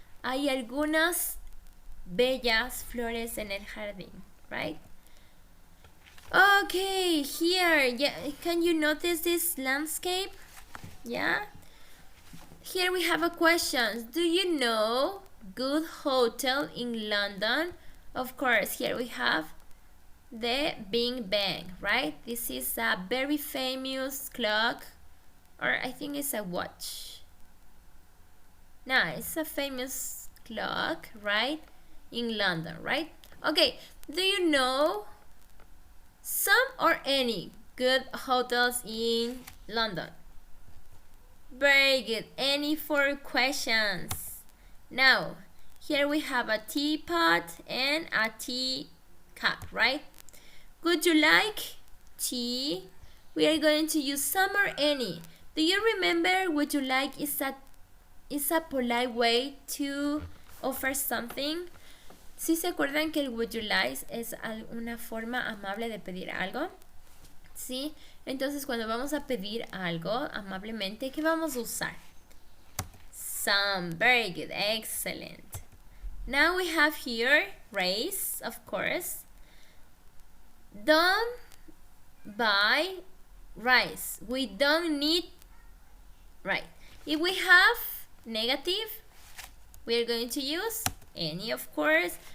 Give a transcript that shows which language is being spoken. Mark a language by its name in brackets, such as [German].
[Spanish] Hay algunas bellas flores en el jardín, right? [English] Okay, here, yeah, can you notice this landscape? Yeah? Here we have a question. Do you know good hotel in London? Of course, here we have the Big Ben, right? This is a very famous clock, or I think it's a watch. No, it's a famous clock, right? In London, right? Okay, do you know some or any good hotels in London? Very good. Any 4 questions. Now, here we have a teapot and a teacup, right? Would you like tea we are going to use some or any. Do you remember would you like is a polite way to offer something? [Spanish] ¿Sí se acuerdan que el [English] would you like [Spanish] es una forma amable de pedir algo? ¿Sí? Entonces cuando vamos a pedir algo amablemente, ¿qué vamos a usar? [English] Some. Very good. Excellent. Now we have here rice, of course. Don't buy rice. We don't need, right. If we have negative, we are going to use any, of course.